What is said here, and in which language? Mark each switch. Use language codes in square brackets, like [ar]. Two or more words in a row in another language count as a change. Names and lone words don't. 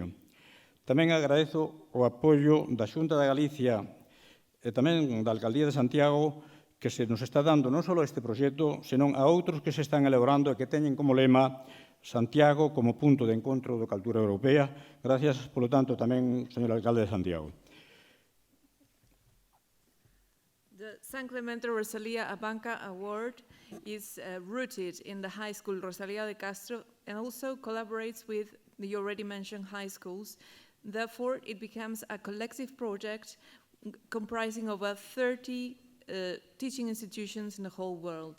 [gl] Tamén agradezo o apoio da Xunta de Galicia e tamén da Alcaldía de Santiago que se nos está dando non só a este proxecto, senón a outros que se están elaborando e que teñen como lema Santiago como punto de encontro da cultura europea. Gracias, polo tanto, tamén, señor alcalde de Santiago. [en] The San Clemente Rosalía Abanca Award is rooted in the high school Rosalía de Castro and also collaborates with the already mentioned high schools. Therefore, it becomes a collective project comprising over 30 teaching institutions in the whole world.